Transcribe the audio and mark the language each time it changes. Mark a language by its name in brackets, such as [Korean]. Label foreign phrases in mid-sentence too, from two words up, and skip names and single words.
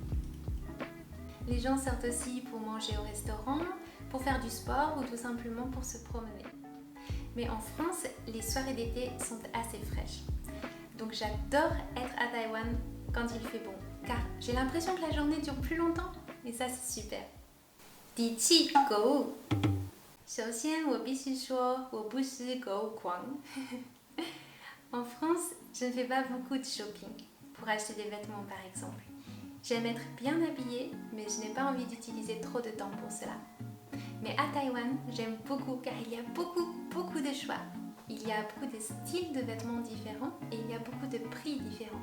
[French] Les gens sortent aussi pour manger au restaurant, pour faire du sport ou tout simplement pour se promener. Mais en France, les soirées d'été sont assez fraîches. Donc j'adore être à Taïwan quand il fait bon, car j'ai l'impression que la journée dure plus longtemps. Et ça, c'est super. [Chinese] 第七，购物。首先，我必须说，我不是购物狂。 [French] En France, je ne fais pas beaucoup de shopping pour acheter des vêtements par exemple. J'aime être bien habillée, mais je n'ai pas envie d'utiliser trop de temps pour cela. Mais à Taïwan, j'aime beaucoup car il y a beaucoup de choix. Il y a beaucoup de styles de vêtements différents et il y a beaucoup de prix différents.